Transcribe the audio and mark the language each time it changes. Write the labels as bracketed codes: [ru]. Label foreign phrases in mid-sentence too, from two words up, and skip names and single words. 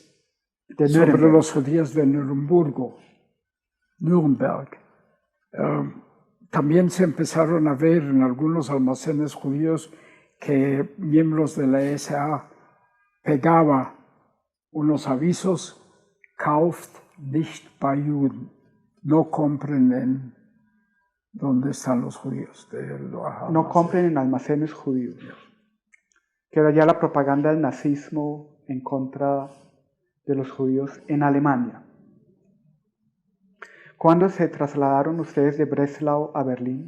[es] de sobre los judíos de Nuremberg. También se empezaron a ver en algunos almacenes judíos que miembros de la SA pegaba unos avisos, [de] kauft nicht bei Juden, [es] no compren en donde están los judíos. No compren en almacenes judíos. Que era ya la propaganda del nazismo en contra de los judíos en Alemania. ¿Cuándo se trasladaron ustedes de Breslau a Berlín?